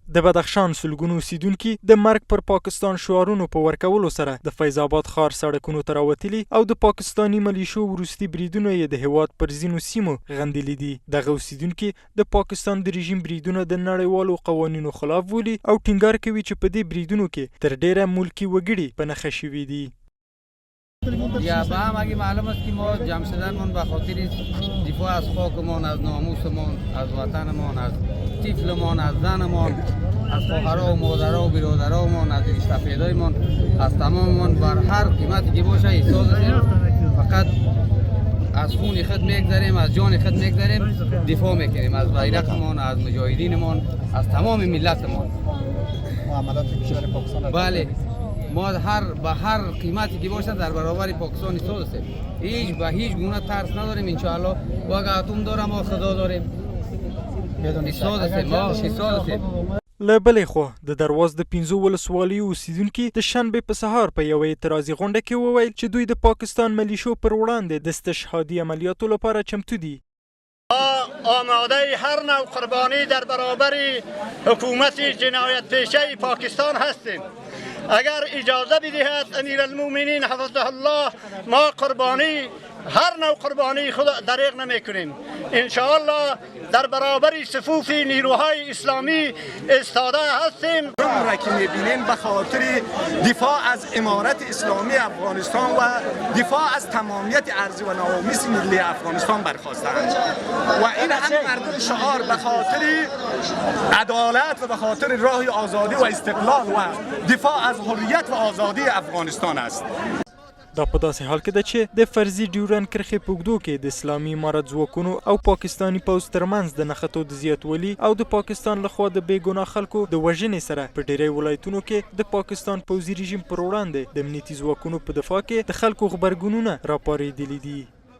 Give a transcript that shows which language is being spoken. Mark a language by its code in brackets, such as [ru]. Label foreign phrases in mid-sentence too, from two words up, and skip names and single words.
[ps] د بدخشان سلګونو اوسیدونکي د مرګ پر پاکستان شعارونو په ورکولو سره د فیض آباد ښار سړکونو ته راوتلي او د پاکستاني ملیشو وروستي بریدونه یې د هېواد پر ځینو سیمو غندلي دي. دغه اوسیدونکي د پاکستان د رژیم بریدونه د نړیوالو قوانینو خلاف بولي او ټینګار کوي چې په دې بریدونو کې تر ډیره ملکي وګړي په نښه شوي دي. [fa] یا به هم اگه معلوم است که ما جمع شدنمون به خاطر دفاع از خاکمان، از ناموسمان، از وطنمان، از طفلمان، از زنمان، از خواهرها و مادرها و برادرهامان، از سفیدایمان، از تماممان بر هر قیمتی که باشه احساس هستیم. فقط از خون خود میگذاریم، از جان خود میگذاریم، دفاع میکنیم از بیرقمان، از مجاهدینمان، از تمام ملتمان. معاملات کشور پاکستان بله، ما به هر قیمتی که باشه در برابر پاکستان ایستاده هستیم. به هیچ گونه ترس نداریم. انشاءالله و اگه اتم دارم ما خدا داریم. ایستاده هستیم، ما ایستاده هستیم. [ps] له بلې خوا د درواز د 15 ولسوالیو اوسیدونکي د شنبې په سهار په یوه اعتراضي غونډه کې وویل چې دوی د پاکستان ملیشو پر وړاندې د استشهادي عملیاتو لپاره چمتو دي. [fa] آماده هر نوع قربانی در برابر حکومت جنایت پیشه پاکستان هستیم. اگر اجازه بدهد امیرالمومنین [ar] حفظه الله [fa] ما قربانی هر نوع قربانی خود دریغ نمی کنیم. انشاءالله در برابر صفوف نیروهای اسلامی ایستاده هستیم. را که میبینیم به خاطر دفاع از امارت اسلامی افغانستان و دفاع از تمامیت ارضی و نوامیس ملی افغانستان برخاستند و این همه مردم شعار به خاطر عدالت و به خاطر راه آزادی و استقلال و دفاع از حریت و آزادی افغانستان است. [ps] دا په داسې حال کې ده چې د فرضي ډیورن کرښې په اوږدو کې د اسلامي امارت ځواکونو او پاکستاني پوځ ترمنځ د نښتو د زیاتوالي او د پاکستان لخوا د بې ګناه خلکو د وژنې سره په ډیری ولایتونو کې د پاکستان پوځي رژیم پر وړاندې د امنیتي ځواکونو په دفاع کې د خلکو غبرګونونه راپارېدلي دي.